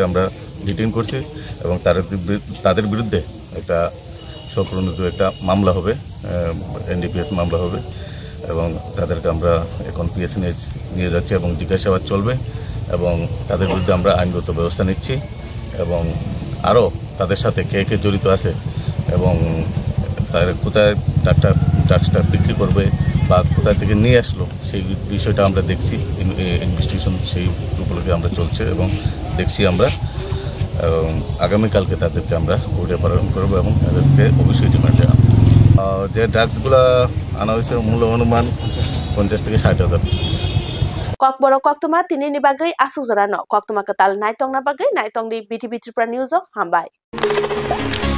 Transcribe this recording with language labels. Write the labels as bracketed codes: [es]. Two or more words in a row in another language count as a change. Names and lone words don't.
[bn] আমরা ডিটেইন করছি এবং তাদের বিরুদ্ধে একটা স্বপ্রণোদিত একটা মামলা হবে, এনডিপিএস মামলা হবে এবং তাদেরকে আমরা এখন পিএসি নিয়ে যাচ্ছি এবং জিজ্ঞাসাবাদ চলবে এবং তাদের বিরুদ্ধে আমরা আইনগত ব্যবস্থা নিচ্ছি এবং আরও তাদের সাথে কে কে জড়িত আছে এবং তাদের কোথায় ড্রাগসটা বিক্রি করবে বা কোথায় থেকে নিয়ে আসলো সেই বিষয়টা আমরা দেখছি। ইনভেস্টিগেশন সেই উপলক্ষে আমরা চলছে এবং দেখছি আমরা আগামীকালকে তাদেরকে আমরা কোর্টে প্রেরণ করবো এবং তাদেরকে অবশ্যই রিমান্ডে আনবো। যে ড্রাগসগুলো আনা হয়েছে মূল্য অনুমান 50 থেকে 60,000। [trp] Kokboro koktuma tinini bagai asu zorano koktuma ketal naitong na bagai naitong di BTV Tripura News hambai.